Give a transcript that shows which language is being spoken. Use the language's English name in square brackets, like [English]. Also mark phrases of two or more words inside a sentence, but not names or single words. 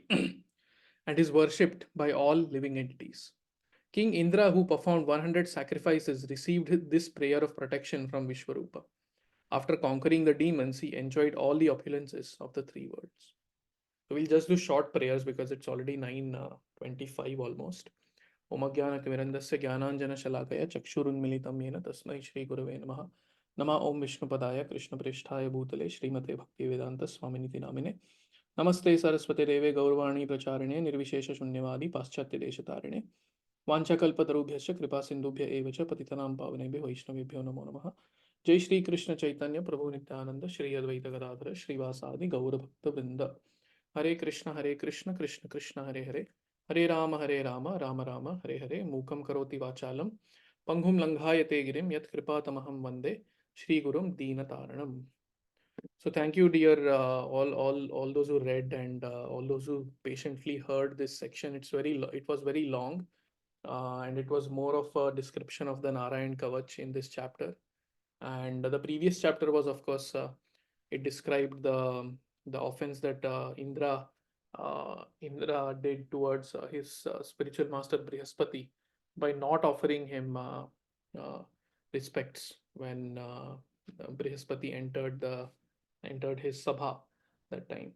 [English] And is worshipped by all living entities. King Indra, who performed 100 sacrifices, received this prayer of protection from Vishwarupa. After conquering the demons, he enjoyed all the opulences of the three worlds. So we'll just do short prayers because it's already 9:25 almost. [Sanskrit] ॐ अज्ञानतिमिरान्धस्य ज्ञानाञ्जन शलाकया चक्षुरुन्मीलितं येन तस्मै श्री गुरवे नमः. नम ॐ विष्णुपादाय कृष्ण प्रेष्ठाय भूतले श्रीमते भक्तिवेदान्त स्वामिनिति नामिने. नमस्ते सारस्वते देवे गौरवाणी प्रचारिणे निर्विशेष शून्यवादि पाश्चात्य देशतारिणे. वाञ्छाकल्पतरुभ्यश्च कृपा सिन्धुभ्य एव च पतितानां पावनेभ्यो वैष्णवेभ्यो नमो नमः. जय श्री कृष्ण चैतन्य प्रभु नित्यानंद श्री अद्वैत गदाधर श्रीवासादि गौर भक्त वृंद. हरे कृष्ण कृष्ण कृष्ण हरे हरे, हरे राम राम राम हरे हरे. मूकं करोति वाचालं पंगुं लंघायते गिरिं यत्कृपातमहं वन्दे श्रीगुरुं दीनतारणम्. [English] So thank you, dear, all those who read and all those who patiently heard this section. It was very long. And it was more of a description of the Narayan Kavach in this chapter. And the previous chapter was, of course, it described the offense that Indra did towards his spiritual master Brihaspati by not offering him respects when Brihaspati entered his sabha that time.